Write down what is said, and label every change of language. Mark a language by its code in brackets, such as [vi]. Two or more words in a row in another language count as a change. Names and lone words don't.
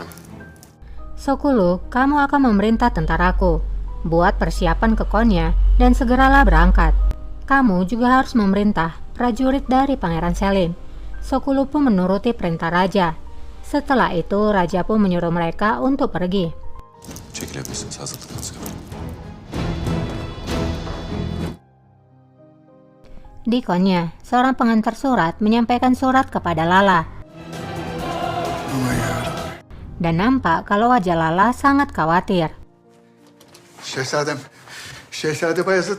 [id] Sokulu, kamu akan memerintah tentaraku. Buat persiapan ke Konya dan segeralah berangkat. Kamu juga harus memerintah prajurit dari Pangeran Selim. Sokulu pun menuruti perintah raja. Setelah itu, raja pun menyuruh mereka untuk pergi. [tr] Çekilebilirsiniz, hazırlıklarınızı yapın. [id] Di Konya, seorang pengantar surat menyampaikan surat kepada Lala. Dan nampak kalau wajah Lala sangat khawatir. Şehzade Bayezid.